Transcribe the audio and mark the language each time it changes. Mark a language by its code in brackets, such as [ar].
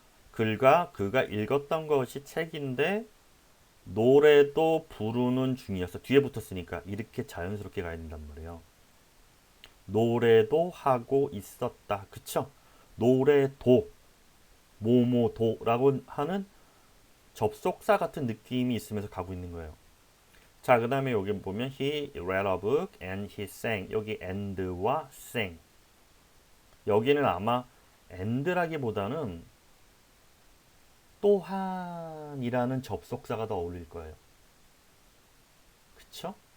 [ko] 그가 읽었던 것이 책인데 노래도 부르는 중이었어. 뒤에 붙었으니까 이렇게 자연스럽게 가야 된단 말이에요. 노래도 하고 있었다. 그쵸? 노래도 뭐뭐도라고 하는 접속사 같은 느낌이 있으면서 가고 있는 거예요. 자, 그 다음에 여기 보면 [en] he read a book and he sang. [ko] 여기 and와 sang. 여기는 아마 and라기보다는 또한이라는 접속사가 더 어울릴 거예요. 그쵸?